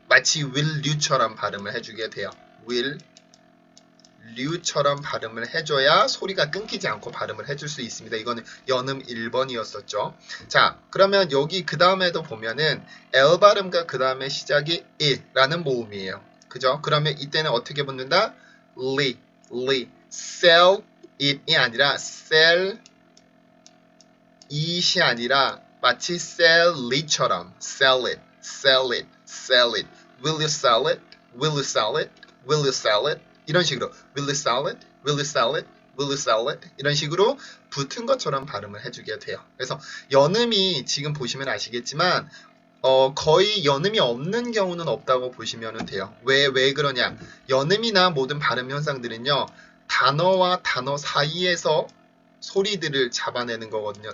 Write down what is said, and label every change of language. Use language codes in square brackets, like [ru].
[ko] 마치 will you처럼 발음을 해주게 돼요. will you처럼 발음을 해줘야 소리가 끊기지 않고 발음을 해줄 수 있습니다. 이거는 연음 1번이었었죠. 자, 그러면 여기 그 다음에도 보면은 L 발음과 그 다음에 시작이 이라는 모음이에요. 그죠? 그러면 이때는 어떻게 붙는다? [en] li, sell it이 아니라 sell it이 아니라 [ko] 마치 [en] sell it처럼 sell it, sell it, sell it. Will you sell it? Will you sell it? Will you sell it? [ko] 이런 식으로 [en] will you sell it? Will you sell it? Will you sell it? [ko] 이런 식으로 붙은 것처럼 발음을 해주게 돼요. 그래서 연음이 지금 보시면 아시겠지만 거의 연음이 없는 경우는 없다고 보시면 돼요. 왜 그러냐? 연음이나 모든 발음 현상들은요. 단어와 단어 사이에서 소리들을 잡아내는 거거든요.